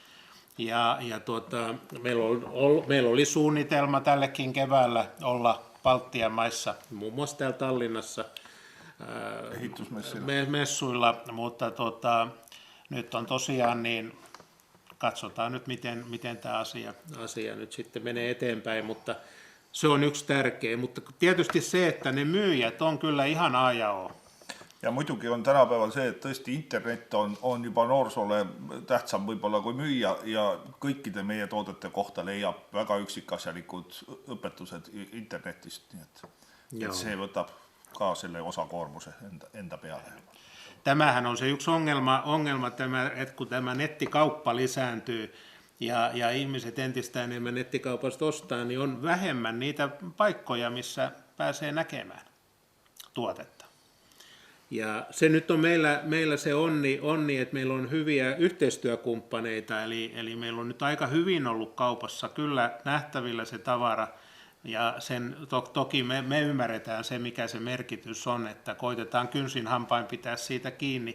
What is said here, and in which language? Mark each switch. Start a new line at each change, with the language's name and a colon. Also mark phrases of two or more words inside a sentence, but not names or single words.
Finnish: Meillä oli suunnitelma tällekin keväällä olla Baltian maissa, muun muassa täällä Tallinnassa messuilla, mutta nyt on tosiaan niin, katsotaan nyt miten tämä asia nyt sitten menee eteenpäin, mutta se on yksi tärkeä, mutta tietysti se, että ne myyjät on kyllä ihan A ja O.
Estonian: Ja muidugi on tänapäeval see, et tõesti internet on juba noorsoolle tähtsam võib-olla kui müüa ja kõikide meie toodete kohta leiab väga üksikasjalikud õpetused internetist, nii et see võtab ka selle osakoormuse enda peale.
Finnish: Tämähän on se yksi ongelma että kun tämä nettikauppa lisääntyy ja ihmiset entistä enemmän nettikaupasta ostaa, niin on vähemmän niitä paikkoja, missä pääsee näkemään tuotetta. Ja se nyt on meillä se onni, että meillä on hyviä yhteistyökumppaneita, eli meillä on nyt aika hyvin ollut kaupassa kyllä nähtävillä se tavara, ja toki me ymmärretään se, mikä se merkitys on, että koitetaan kynsin hampain pitää siitä kiinni.